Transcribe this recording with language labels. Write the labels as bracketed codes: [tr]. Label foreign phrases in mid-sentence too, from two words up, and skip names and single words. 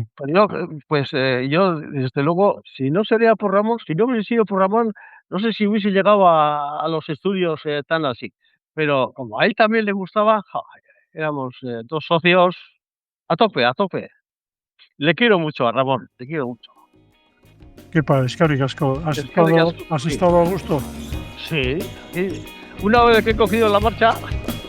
[es] Yo, desde luego, si no sería por Ramón, si no hubiese sido por Ramón, no sé si hubiese llegado a los estudios, tan así. Pero como a él también le gustaba, éramos, 2 socios a tope, a tope. Le quiero mucho a Ramón, le quiero mucho. [eu] Kepa, eskerrik asko. Eskerrik asko [es] ¿Has [eu] zuri. [es] estado a gusto? Sí, una vez que he cogido la marcha